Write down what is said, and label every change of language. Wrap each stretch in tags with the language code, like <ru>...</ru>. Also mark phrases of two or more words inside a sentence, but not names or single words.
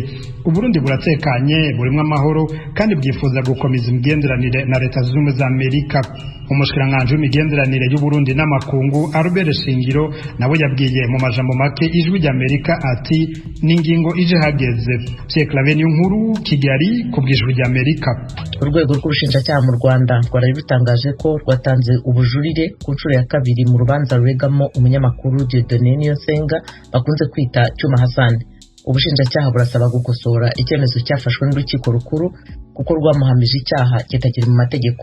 <rn>Uburundi buratekanye burimwe amahoro kandi bwifuza gukomeza imigenderanire na Leta Zunze Ubumwe za Amerika. Umushikiranganje w'imigenderanire y'u Burundi n'amakungu Albert Shingiro nawe yabwiye mu majambo make ijwi ry'Amerika ati n'ingingo ije hageze.</rn> <rw>Pierre Claver Nkuru, Kigali, kubw'ijwi ry'Amerika. Urwego rw'ubushinjacyaha mu Rwanda rwari rutangaje ko rwatanze ubujurire ku nshuro ya kabiri mu rubanza ruregamo umunyamakuru Dieudonné Niyonsenga bakunze kwita Cyuma Hassan. Ubushinjacyaha burasaba gukosora icyemezo cyafashwe n'urukiko rukuru kuko rwamuhamije icyaha kitakiri mu mategeko.</rw>